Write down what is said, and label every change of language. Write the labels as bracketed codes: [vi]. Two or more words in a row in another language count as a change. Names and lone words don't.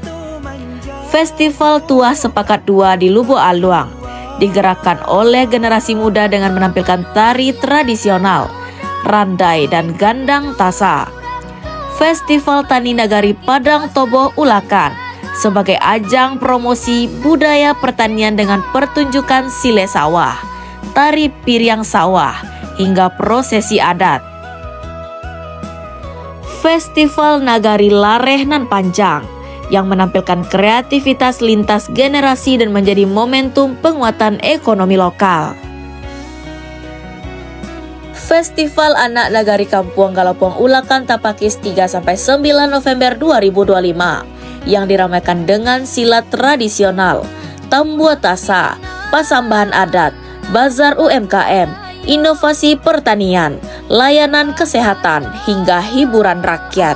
[id] Festival Tuah Sepakat 2 di Lubuk Aluang, digerakkan oleh generasi muda dengan menampilkan tari tradisional, randai dan gandang tasa. Festival Tani Nagari Padang Tobo Ulakan sebagai ajang promosi budaya pertanian dengan pertunjukan sile sawah, tari piriang sawah, hingga prosesi adat. Festival Nagari Lareh Nan Panjang yang menampilkan kreativitas lintas generasi dan menjadi momentum penguatan ekonomi lokal. Festival Anak Nagari Kampuang Galapong Ulakan Tapakis 3-9 November 2025 yang diramaikan dengan silat tradisional, tambua tasa, pasambahan adat, bazar UMKM, inovasi pertanian, layanan kesehatan, hingga hiburan rakyat.